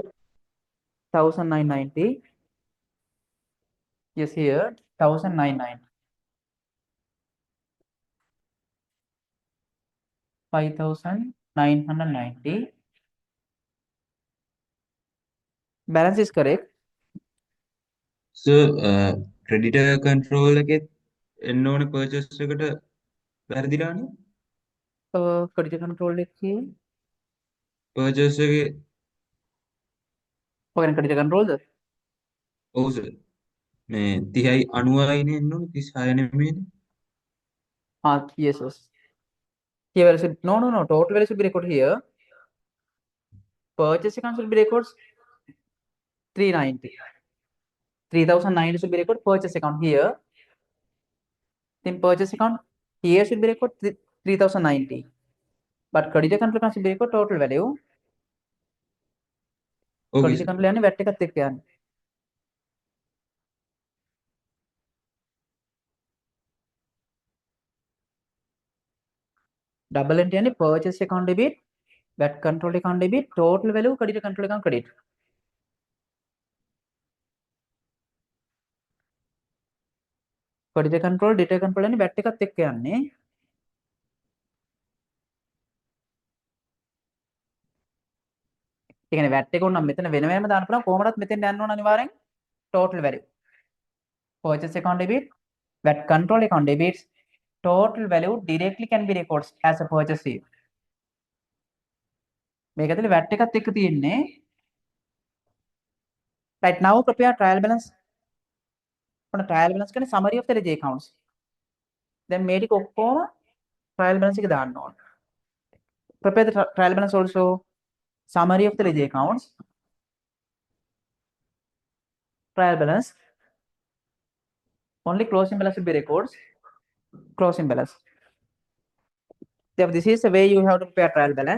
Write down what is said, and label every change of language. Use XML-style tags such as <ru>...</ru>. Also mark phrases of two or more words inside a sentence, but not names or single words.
<en>1990. Yes, here 1990. 5990. Balance is correct.</en> <si>Sir,</si> <en>creditor control</en> <si>එකෙත් එන්න ඕනේ purchase එකට වැරදිලානේ.</si> <en>Creditor control එකේ</en> <si>purchase එකේ ඔයගෙන</si> <en>creditor control</en> <si>ද? ඔව් sir. මේ 30යි 90යිනේ එන්න ඕනේ 36 නෙමෙයිනේ.</si> <en>Yes, yes. Here value should no. Total value should be recorded here. Purchase account should be recorded 390. 3090 should be recorded purchase account here. Then purchase account here should be recorded 3090. But creditor control account should be recorded total value. Okay, creditor sir. control</en> <si>යන්නේ VAT එකත් එක්ක යන්නේ.</si> <en>Double entry යන්නේ purchase account debit, VAT control account debit, total value creditor control account credit. creditor control, debtor control</en> <si>යන්නේ VAT එකත් එක්ක යන්නේ. ඒ කියන්නේ VAT එක උනම් මෙතන වෙන වෙනම දාන්න පුළුවන් කොහොමදත් මෙතෙන් යන්න ඕන අනිවාර්යෙන්</si> <en>total value. Purchase account debit, VAT control account debits, total value directly can be recorded as a purchase receipt.</en> <si>මේක ඇතුලේ VAT එකත් එක්ක තියෙන්නේ.</si> <en>Right now prepare trial balance. ඔන්න trial balance කියන්නේ summary of the ledger accounts.</en> <si>දැන් මේ ටික ඔක්කොම</si> <en>trial balance</en> <si>එක දාන්න ඕන.</si> <en>Prepare the trial balance also. Summary of the ledger accounts. Trial balance. Only closing balance will be recorded. Closing balance. Therefore, this is the way you have to prepare trial balance.</en>